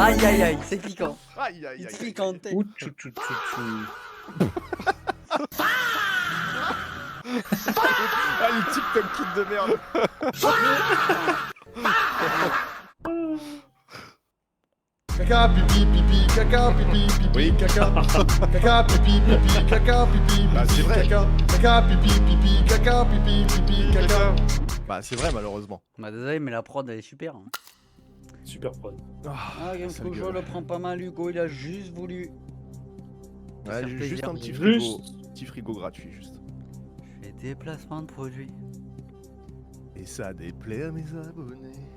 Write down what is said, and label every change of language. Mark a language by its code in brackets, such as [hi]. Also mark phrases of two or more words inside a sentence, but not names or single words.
[fr] Aïe aïe aïe, c'est piquant. Aïe aïe aïe. C'est piquant. Ah, le TikTok kid de merde. Caca, pipi, pipi, caca, pipi, pipi, caca. Caca, pipi, pipi, caca, pipi, pipi, caca. Caca, pipi, pipi, caca, pipi, pipi, caca. Bah, c'est vrai, malheureusement. Bah, désolé, mais la prod elle est super. Hein. Super prod. Ah, Game Pro je le prends pas mal, Hugo, il a juste voulu. Ouais, juste un petit frigo. Petit frigo gratuit, juste. Je fais des placements de produits. Et ça déplaît à mes abonnés.